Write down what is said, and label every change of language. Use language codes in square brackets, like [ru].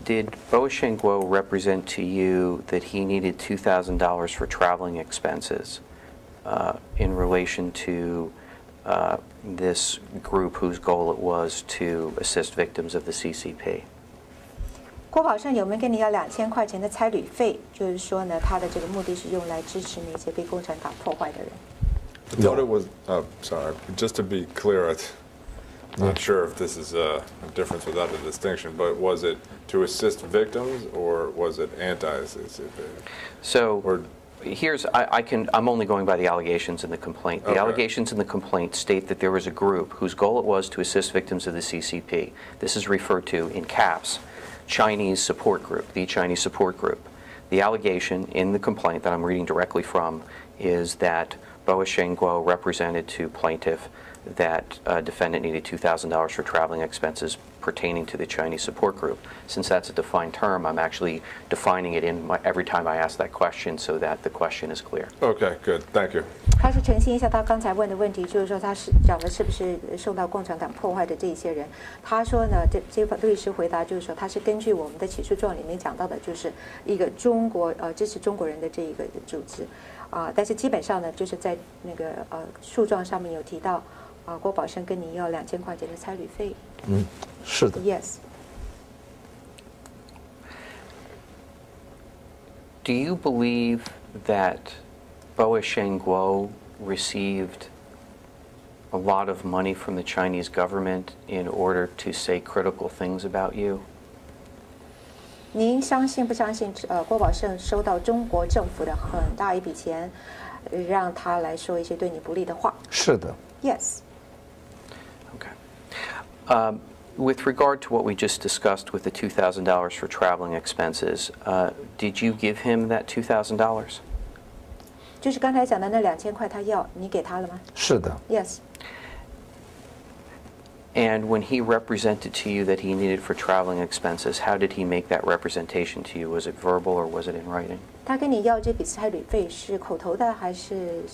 [en] Did Boasheng Guo represent to you that he needed $2,000 for traveling expenses in relation to this group whose goal it was to assist victims of the CCP? [zh] 郭宝胜有没有跟你要2000块钱的差旅费？就是说呢，他的这个目的是用来支持那些被共产党破坏的人。 [en] I thought it was, sorry, just to be clear, I'm not sure if this is a difference without a distinction, but was it to assist victims or was it anti-CCP? So here's, I'm only going by the allegations in the complaint. The allegations in the complaint state that there was a group whose goal it was to assist victims of the CCP. This is referred to in caps, Chinese support group, the Chinese support group. The allegation in the complaint that I'm reading directly from is that Boasheng Guo represented to plaintiff that defendant needed $2,000 for traveling expenses pertaining to the Chinese support group. Since that's a defined term, I'm actually defining it every time I ask that question so that the question is clear. Okay, good. Thank you. [zh] 他是澄清一下他刚才问的问题，就是说他是讲的是不是受到共产党破坏的这一些人。他说呢，这律师回答就是说，他是根据我们的起诉状里面讲到的，就是一个中国支持中国人的这一个组织但是基本上呢，就是在那个诉状上面有提到郭宝胜跟你要2000块钱的差旅费。是的。 [en] Yes. Do you believe that Boasheng Guo received a lot of money from the Chinese government in order to say critical things about you? [zh] 您相信不相信郭宝胜收到中国政府的很大一笔钱，让他来说一些对你不利的话？是的。 [en] Yes. Okay. With regard to what we just discussed with the $2,000 for traveling expenses, did you give him that $2,000? [zh] 就是刚才讲的那2000块，他要你给他了吗？是的。 [en] Yes. And when he represented to you that he needed for traveling expenses, how did he make that representation to you? Was it verbal or was it in writing? [zh] 他跟你要这笔差旅费是口头的还是？